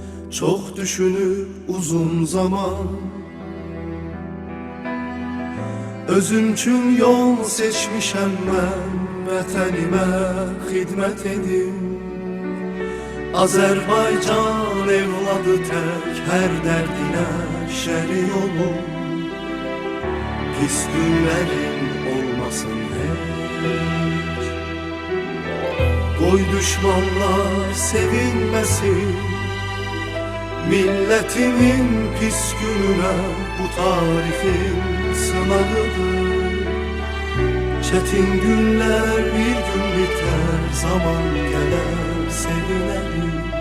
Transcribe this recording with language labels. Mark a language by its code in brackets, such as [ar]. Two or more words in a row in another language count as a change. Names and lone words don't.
[tr] Çok düşünüp [az] uzun zaman özüm üçün yol seçmişəm mən, vətənimə xidmət edim. Azərbaycan evladı tək hər dərdinə şərik olum. Pis günlərin olmasın heç, qoy düşmanlar sevinməsin. [tr] Milletimin pis gününe bu tarixin sınavıdır. Çetin günler bir gün biter, zaman gelir sevinelim.